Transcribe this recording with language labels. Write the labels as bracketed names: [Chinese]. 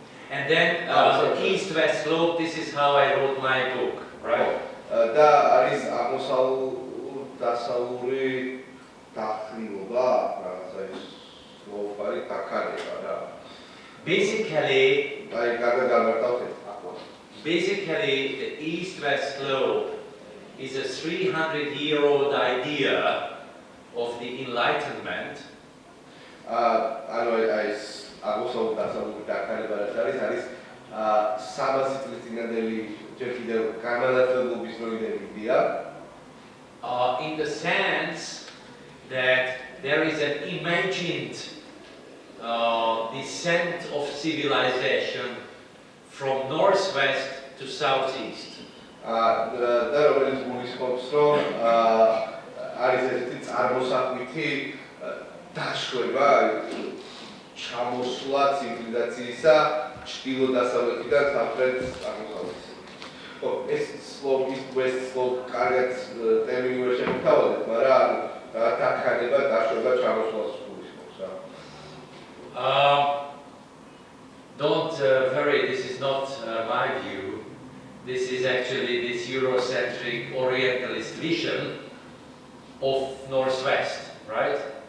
[English] And then east-west slope, this is how I wrote my book, right? [Georgian] და არის აღმოსავლური დახრივობა, რაღაცა ის slope არის დაქარება რა. [English] Basically, [Georgian] აი კარგად გამარტავთ ახლა. [English] Basically, the east-west slope is a 300-year-old idea of the Enlightenment. [Georgian] ანუ ეს აღმოსავლური დასავლური დაქარება არის 300 წლის წინანდელი ჯერ კიდევ განმანათლებლობის დროიდან იდეა. [English] In the sense that there is an imagined descent of civilization from northwest to southeast. [Georgian] და რომელიც გულისხმობს, რომ არის ესეთი წარმოსახვითი დაშვება, ჩამოსვლა ცივილიზაციისა ჩრდილო-დასავლეთიდან სამხრეთ აღმოსავლეთში. ეს slope, east-west slope კარგად ტერმინი ვერ შევთავაზეთ, მაგრამ დაქარება, დაშვება, ჩამოსვლას გულისხმობს რა. [English] Don't worry, this is not my view. This is actually this Eurocentric Orientalist vision of Northwest, right?